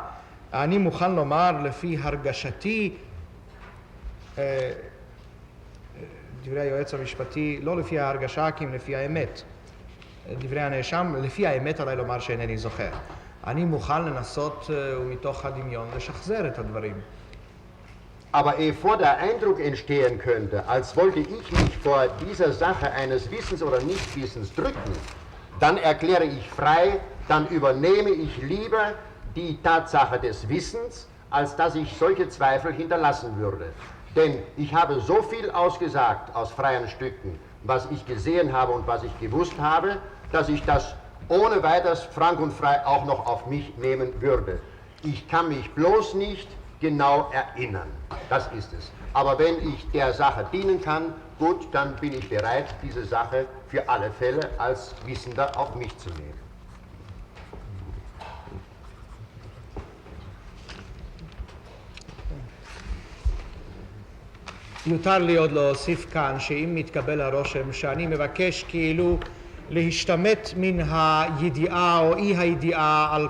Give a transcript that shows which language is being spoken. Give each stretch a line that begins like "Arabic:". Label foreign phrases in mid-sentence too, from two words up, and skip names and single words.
Hebrew: אני מוכן לומר לפי הרגשתי, דברי היועץ המשפטי, לא לפי ההרגשה כי אם לפי האמת. דברי הנאשם, לפי האמת עליי לומר שאינני זוכר. אני מוכן לנסות ומתוך הדמיון לשחזר את הדברים.
German: Aber bevor der Eindruck entstehen könnte, als wollte ich mich vor dieser Sache eines Wissens oder Nichtwissens drücken, dann erkläre ich frei, dann übernehme ich lieber die Tatsache des Wissens, als dass ich solche Zweifel hinterlassen würde. Denn ich habe so viel ausgesagt aus freien Stücken, was ich gesehen habe und was ich gewusst habe, dass ich das ohne weiteres frank und frei auch noch auf mich nehmen würde. Ich kann mich bloß nicht genau erinnern. Das ist es. Aber wenn ich der Sache dienen kann, gut, dann bin ich bereit, diese Sache für alle Fälle als Wissender auf mich zu nehmen.
Hebrew: נותר לי עוד להוסיף כאן שאם מתקבל הרושם שאני מבקש כאילו להשתמט מן הידיעה או אי הידיעה על